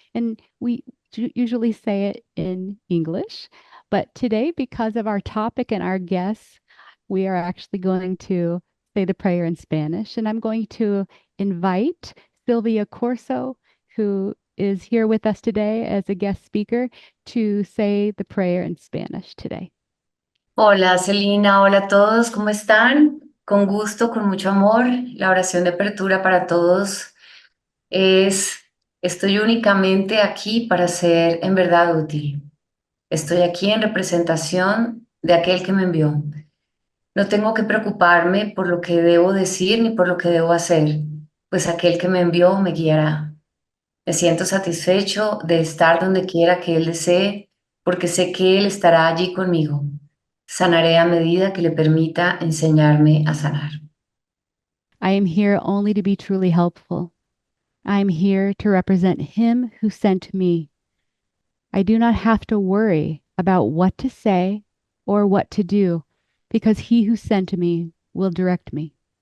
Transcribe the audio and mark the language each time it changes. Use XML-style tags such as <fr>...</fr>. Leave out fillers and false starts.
<en>And we usually say it in English, but today, because of our topic and our guests, we are actually going to say the prayer in Spanish. And I'm going to invite Silvia Corzo, who is here with us today as a guest speaker, to say the prayer in Spanish today.</en> <es>Hola, Celina, hola a todos, ¿cómo están? Con gusto, con mucho amor. La oración de apertura para todos es, estoy únicamente aquí para ser en verdad útil. Estoy aquí en representación de aquel que me envió. No tengo que preocuparme por lo que debo decir ni por lo que debo hacer, pues aquel que me envió me guiará. Me siento satisfecho de estar donde quiera que Él desee, porque sé que Él estará allí conmigo. Sanaré a medida que le permita enseñarme a sanar.</es> <en>I am here only to be truly helpful. I am here to represent Him who sent me. I do not have to worry about what to say or what to do because He who sent me will direct me.</en>